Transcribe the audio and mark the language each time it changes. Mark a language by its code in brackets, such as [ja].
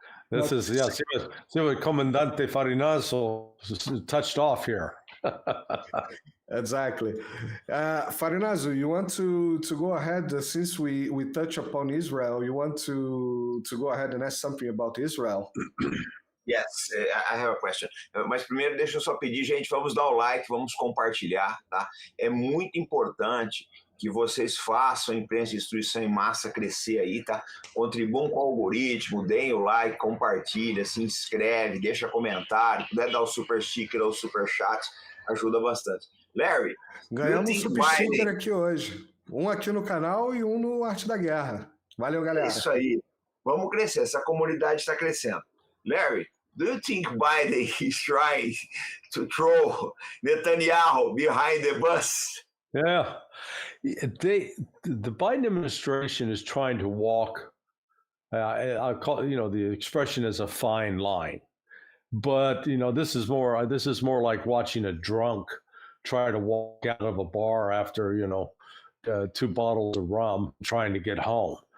[en] This is see what Comandante Farinazzo touched off here. Exactly. Farinazzo, you want to go ahead, since we touch upon Israel, you want to go ahead and ask something about Israel? Yes, I have a question. [pt] Mas primeiro deixa eu só pedir, gente, vamos dar o like, vamos compartilhar, tá? É muito importante que vocês façam a imprensa de destruição em massa crescer aí, tá? Contribuam com o algoritmo, deem o like, compartilha, se inscreve, deixa comentário, puder dar o super sticker ou o super chat, ajuda bastante. Larry, ganhamos um super sticker aqui hoje. Um aqui no canal e um no Arte da Guerra. Valeu, galera. É isso aí. Vamos crescer, essa comunidade está crescendo. [en] Larry, do you think Biden is trying to throw Netanyahu behind the bus? Yeah, the Biden administration is trying to walk. I call the expression is a fine line, but this is more like watching a drunk try to walk out of a bar after 2 bottles of rum trying to get home.